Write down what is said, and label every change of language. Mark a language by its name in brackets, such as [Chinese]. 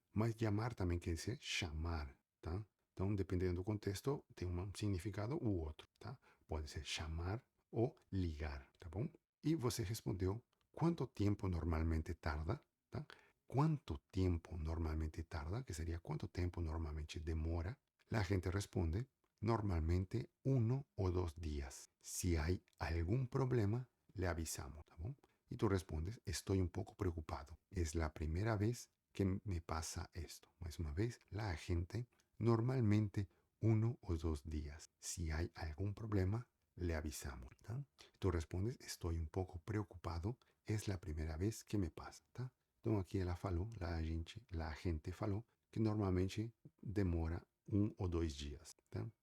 [Portuguese] Mas llamar também quer dizer chamar, tá? Então, dependendo do contexto, tem um significado ou outro, tá? Pode ser chamar ou ligar, tá bom? E você respondeu quanto tempo normalmente tarda, tá? Quanto tempo normalmente tarda, que seria quanto tempo normalmente demora. [Spanish] La gente responde normalmente 1 o 2 días. Si hay algún problema, le avisamos, ¿tá bom? Y tú respondes, estoy un poco preocupado. Es la primera vez que me pasa esto. Más una vez, la gente normalmente 1 o 2 días. Si hay algún problema, le avisamos. ¿Tá? Tú respondes, estoy un poco preocupado. Es la primera vez que me pasa. ¿Tá? [Portuguese] Então aqui ela falou, a gente falou que normalmente demora 1 ou 2 dias. Tá?